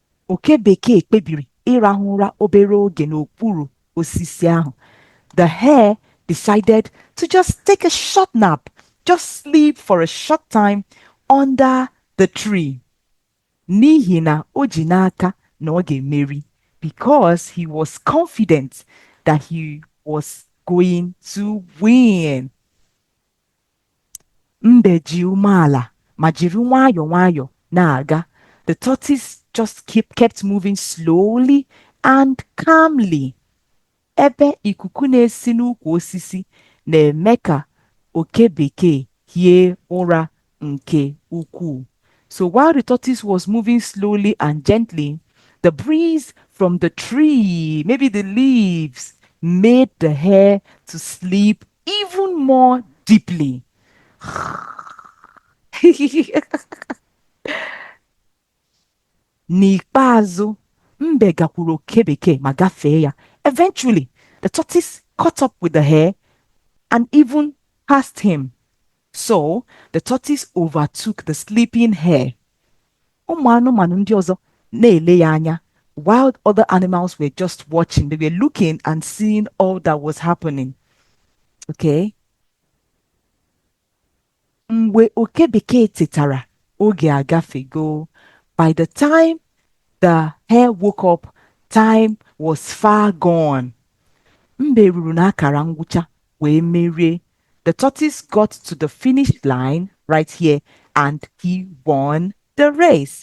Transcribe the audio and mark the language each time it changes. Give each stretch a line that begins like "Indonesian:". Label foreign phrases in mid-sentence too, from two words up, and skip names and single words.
Igbo: oke bekee kpebiri ịrahụ ụra obere oge n'okpuru osisi ahụ.
English: The hare decided to just take a short nap, just sleep for a short time under the tree.
Igbo: N'ihi na o ji n'aka na ọ ga-emeri,
English: because he was confident that he was going to win.
Igbo: Mbe ji umeala ma jiri nwayọọ nwayọọ na-aga.
English: The tortoise just kept moving slowly and calmly.
Igbo: Ebe ikuku na-esi n'ukwu osisi na-eme ka oke bekee hie ụra nke ukwuu.
English: So while the tortoise was moving slowly and gently, the breeze from the tree, maybe the leaves, made the hare to sleep even more deeply.
Igbo: N'ikpeazụ, mbe gakwuru oke bekee ma gafee ya.
English: Eventually, the tortoise caught up with the hare and even passed him. So, the tortoise overtook the sleeping hare.
Igbo: Ụmụ anụmanụ ndị ọzọ na-ele ya anya,
English: while other animals were just watching. They were looking and seeing all that was happening. Okay?
Igbo: Mgbe oke bekee tetara, oge agafego.
English: By the time the hare woke up, time was far gone.
Igbo: Mbe ruru n'akara ngwụcha wee merie.
English: The tortoise got to the finish line right here and he won the race.